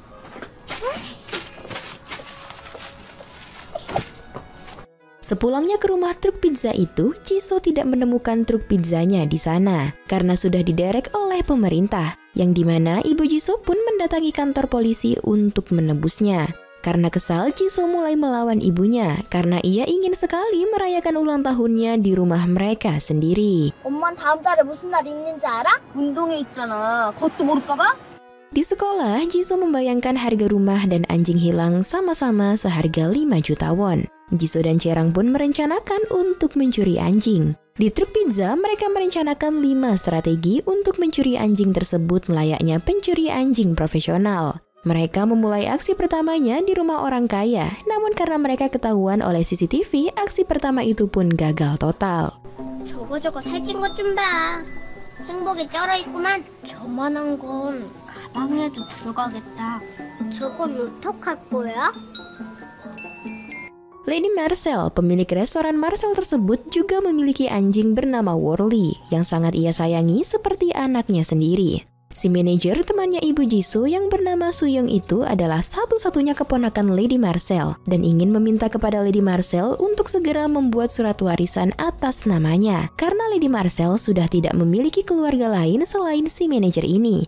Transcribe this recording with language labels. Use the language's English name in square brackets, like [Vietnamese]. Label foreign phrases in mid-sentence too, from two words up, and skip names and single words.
[Indonesian] Sepulangnya ke rumah truk pizza itu, Jisoo tidak menemukan truk pizzanya di sana karena sudah diderek oleh pemerintah, yang dimana ibu Jisoo pun mendatangi kantor polisi untuk menebusnya. Karena kesal, Jisoo mulai melawan ibunya karena ia ingin sekali merayakan ulang tahunnya di rumah mereka sendiri. [Korean] 엄마는 다음 달에 무슨 날 있는지 알아? 운동회 있잖아. 그것도 모를까 봐? [Indonesian] Di sekolah, Jisoo membayangkan harga rumah dan anjing hilang sama-sama seharga 5 juta won. Jisoo dan Chaerang pun merencanakan untuk mencuri anjing. Di truk pizza, mereka merencanakan 5 strategi untuk mencuri anjing tersebut layaknya pencuri anjing profesional. Mereka memulai aksi pertamanya di rumah orang kaya, namun karena mereka ketahuan oleh CCTV, aksi pertama itu pun gagal total. [Korean] 저거 살찐 것 좀 봐. 행복에 쩔어 있구만. 저만한 건 가방에도 들어가겠다. 저건 어떡할 거야? [Indonesian] Lady Marcel, pemilik restoran Marcel tersebut juga memiliki anjing bernama Worley yang sangat ia sayangi seperti anaknya sendiri. Si manajer temannya ibu Jisoo yang bernama Suyong itu adalah satu-satunya keponakan Lady Marcel dan ingin meminta kepada Lady Marcel untuk segera membuat surat warisan atas namanya karena Lady Marcel sudah tidak memiliki keluarga lain selain si manajer ini.